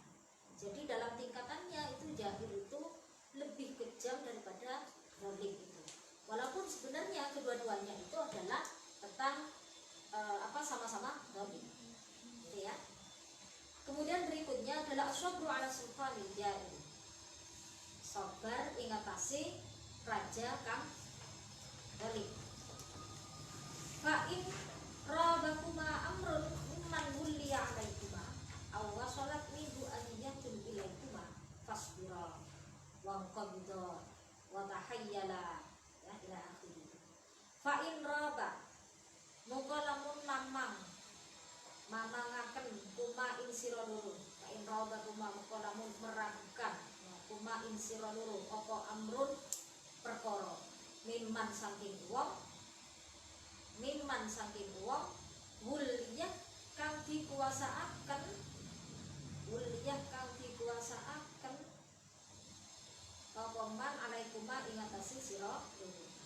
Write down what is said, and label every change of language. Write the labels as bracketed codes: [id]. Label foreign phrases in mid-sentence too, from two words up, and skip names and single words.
[id] Jadi dalam tingkatannya itu jair itu lebih kejam daripada zalim itu. Walaupun sebenarnya kedua-duanya itu adalah tentang sama-sama zalim, gitu ya. Kemudian berikutnya adalah [ar] الصبر على سلطان الجائر. [jv] Sabar ingatasi raja kang zalim. [ar] فإن رابكما أمر ممن ولي عليكما أو وصلت منه أذية إليكما فاصبرا وانقبضا وتحيلا، يا، إلى آخره. فإن راب [jv] mongko lamun mamangaken kuma ing sira loro. [ar] فإن راب [jv] kuma mongko lamun meragukan kuma ing sira loro apa amrun perkara mimman saking wong wuliyah kang dikuasaaken apa [ar] من عليكما [jv] ing atase sira loro.